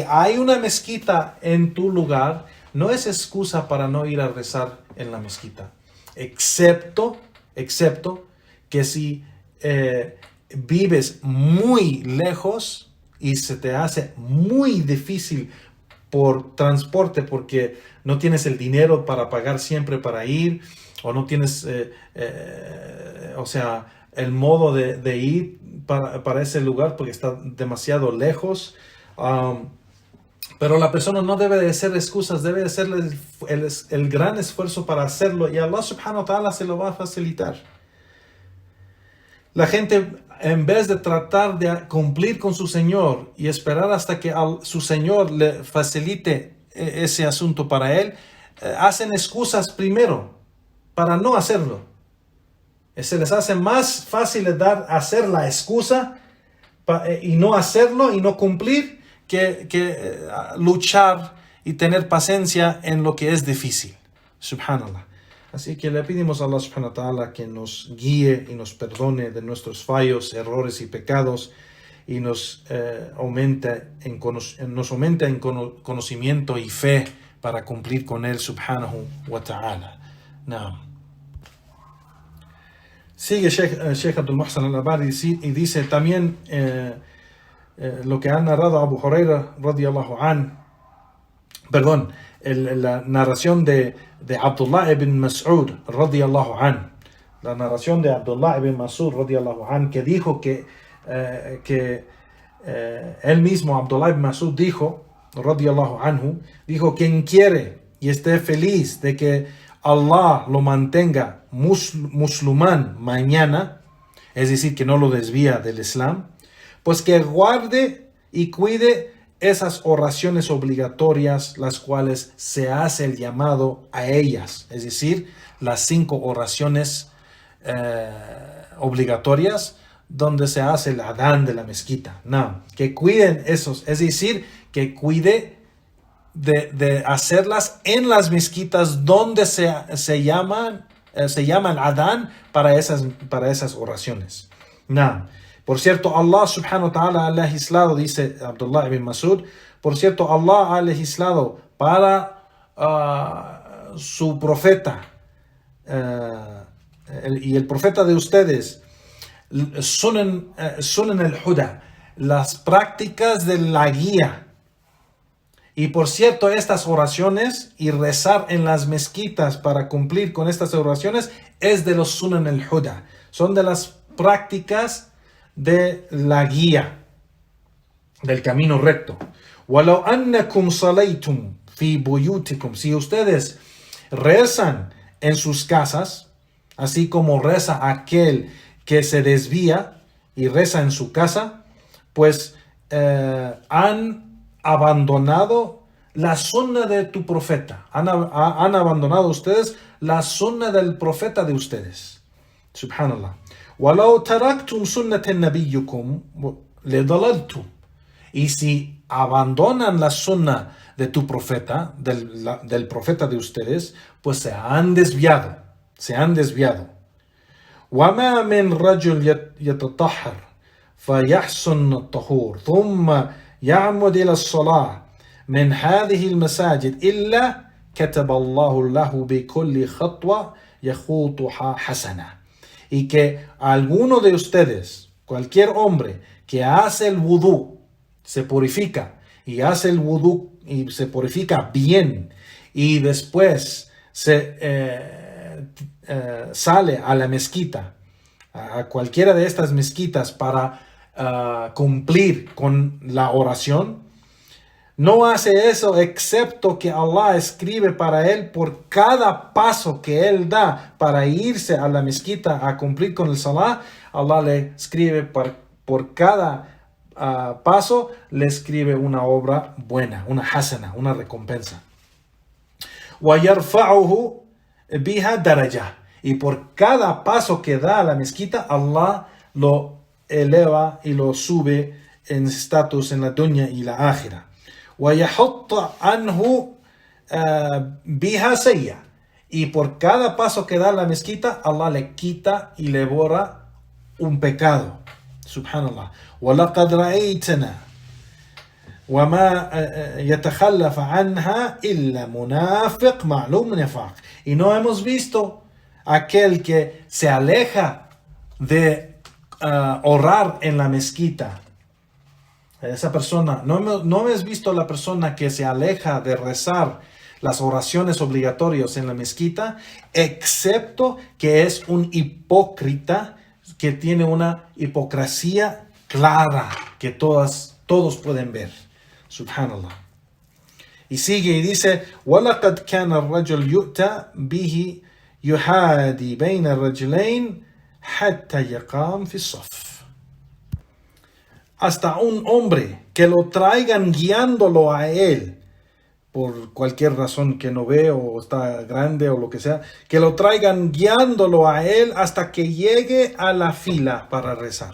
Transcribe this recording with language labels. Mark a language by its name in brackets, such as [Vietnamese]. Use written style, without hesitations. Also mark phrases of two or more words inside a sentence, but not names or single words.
[Spanish] hay una mezquita en tu lugar, no es excusa para no ir a rezar en la mezquita, excepto que si vives muy lejos y se te hace muy difícil por transporte porque no tienes el dinero para pagar siempre para ir, o no tienes el modo de ir para ese lugar porque está demasiado lejos. Pero la persona no debe de hacer excusas, debe de hacer el gran esfuerzo para hacerlo, y Allah [Arabic] سبحانه وتعالى [Spanish] se lo va a facilitar. La gente, en vez de tratar de cumplir con su Señor y esperar hasta que su Señor le facilite ese asunto para él, hacen excusas primero para no hacerlo. Se les hace más fácil hacer la excusa y no hacerlo y no cumplir que luchar y tener paciencia en lo que es difícil. Subhanallah. Así que le pedimos a Allah [Arabic] سبحانه وتعالى [Spanish] que nos guíe y nos perdone de nuestros fallos, errores y pecados, y nos aumente en conocimiento y fe para cumplir con él [Arabic] سبحانه وتعالى. [Spanish] Sigue Sheikh Abdul Muhsan al-Abadi y dice también lo que ha narrado Abu Huraira [Arabic] رضي الله عن, [Spanish] la narración de Abdullah ibn Mas'ud [Arabic] رضي الله عن, [Spanish] la narración de Abdullah ibn Mas'ud [Arabic] رضي الله عن, [Spanish] que dijo que él mismo, Abdullah ibn Mas'ud, dijo [Arabic] رضي الله عنه, [Spanish] dijo: quien quiere y esté feliz de que Allah lo mantenga musulmán mañana, es decir, que no lo desvía del Islam, pues que guarde y cuide esas oraciones obligatorias, las cuales se hace el llamado a ellas, es decir, las 5 oraciones obligatorias donde se hace el adán de la mezquita. Que cuiden esos, es decir, que cuide de hacerlas en las mezquitas donde se llama el adán para esas oraciones. Por cierto, Allah [Arabic] سبحانه وتعالى [Spanish] ha legislado, dice Abdullah ibn Mas'ud, por cierto, Allah ha legislado para su profeta y el profeta de ustedes, [Arabic] سنن الهدى, [Spanish] las prácticas de la guía. Y por cierto, estas oraciones y rezar en las mezquitas para cumplir con estas oraciones es de los [Arabic] سنن الهدى. [Spanish] Son de las prácticas de la guía, del camino recto. [Arabic] وَلَوْ أَنَّكُمْ صَلَيْتُمْ فِي بُيُوتِكُمْ. [Spanish] Si ustedes rezan en sus casas, así como reza aquel que se desvía y reza en su casa, pues han abandonado la sunna de tu profeta. Han abandonado ustedes la sunna del profeta de ustedes. Subhanallah. [Arabic] وَلَوْ تَرَكْتُمْ سُنَّةَ نَبِيِّكُمْ لَضَلَلْتُمْ. [Spanish] Y si abandonan la sunna de tu profeta, del profeta de ustedes, pues se han desviado. Se han desviado. [Arabic] وَمَا مِنْ رَجُلٍ يَتَطَهَّرْ فَيَحْسُنَ الطَّهُورِ ثُمَّ يَعْمُدْ إِلَى الصَّلَاةِ مِنْ هَذِهِ الْمَسَاجِدِ إِلَّا كَتَبَ اللَّهُ لَهُ بِكُلِّ خَطْوَةٍ يَخُوطُهَا حَسَنَةً. [Spanish] Y que alguno de ustedes, cualquier hombre que hace el wudú, se purifica y hace el wudú y se purifica bien y después sale a la mezquita, a cualquiera de estas mezquitas para cumplir con la oración, no hace eso excepto que Allah escribe para él por cada paso que él da para irse a la mezquita a cumplir con el salah. Allah le escribe por cada paso, le escribe una obra buena, una hasana, una recompensa. [Arabic] وَيَرْفَعُهُ بِهَا دَرَجَةً. [Spanish] Y por cada paso que da a la mezquita, Allah lo eleva y lo sube en estatus en la dunya y la akhira. [Arabic] وَيَحُطَّ عَنْهُ بِهَا سَيَّةً. [Spanish] Y por cada paso que da a la mezquita, Allah le quita y le borra un pecado. Subhanallah. [Arabic] وَلَقَدْ رَأَيْتَنَا وَمَا يَتَخَلَّفَ عَنْهَا إِلَّا مُنَافِقٌ مَعْلُومٌ نِفَاقٌ. [Spanish] Y no hemos visto aquel que se aleja de orar en la mezquita. Esa persona, no hemos visto la persona que se aleja de rezar las oraciones obligatorias en la mezquita, excepto que es un hipócrita que tiene una hipocresía clara que todos pueden ver. Subhanallah. Y sigue y dice: [Arabic] وَلَقَدْ كَانَ الرَّجُلُ يُؤْتَى بِهِ يُحَادِي بَيْنَ الرَّجُلَيْنِ حَتَّى يَقَامَ فِي الصَّفِّ. [Spanish] Hasta un hombre que lo traigan guiándolo a él por cualquier razón que no ve o está grande o lo que sea, que lo traigan guiándolo a él hasta que llegue a la fila para rezar.